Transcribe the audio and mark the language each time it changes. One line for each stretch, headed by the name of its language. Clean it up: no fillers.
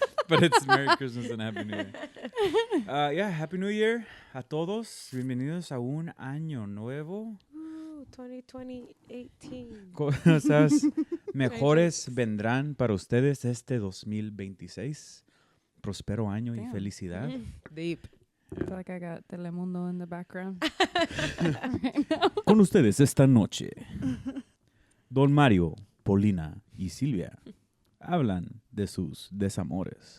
English: But it's Merry Christmas and Happy New Year. Happy New Year
Spanish: a todos. Bienvenidos a un año nuevo. 2018. Cosas mejores vendrán para ustedes este 2026. Prospero año y felicidad. Deep.
English: I feel like I got Telemundo in the background.
Spanish: Con ustedes esta noche, Don Mario, Paulina y Sylvia hablan de sus desamores.